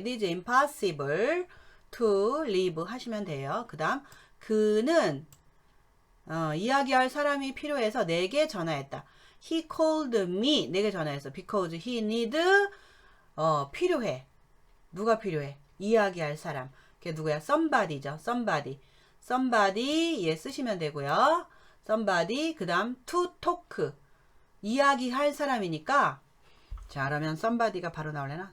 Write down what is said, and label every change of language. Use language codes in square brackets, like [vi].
[en] It is impossible to live [ko] 하시면 돼요. 그 다음, 그는 이야기할 사람이 필요해서 내게 전화했다. [en] He called me, [ko] 내게 전화했어. [en] Because he need, [ko] 필요해. 누가 필요해? 이야기할 사람. 그게 누구야? somebody죠. somebody 얘 쓰시면 되고요. somebody, 그 다음 to talk, 이야기할 사람이니까, 자, 그러면 somebody가 바로 나오려나?